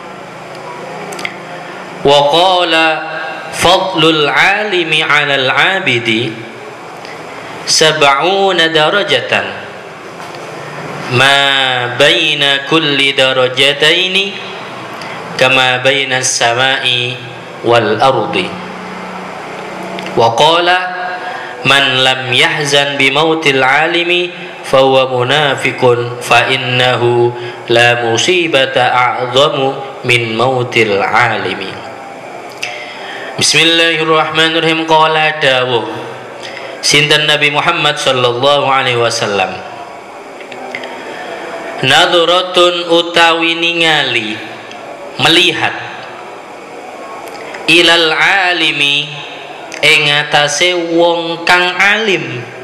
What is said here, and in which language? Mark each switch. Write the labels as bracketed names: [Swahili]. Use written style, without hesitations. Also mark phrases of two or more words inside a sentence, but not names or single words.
[Arabic] وقال فضل العالم على العابد سبعون درجة ما بين كل درجتين كما بين السماء والأرض. وقال من لم يحزن بموت العالم فهو منافق فإنه لا مصيبة أعظم من موت العالم. بسم الله الرحمن الرحيم قال [Javanese] dawuh sinten Nabi Muhammad [Arabic] صلى الله عليه وسلم, [Javanese] nadhratun utawi ningali, melihat, [Arabic] إلى العالم [Javanese] ing atase wong kang alim,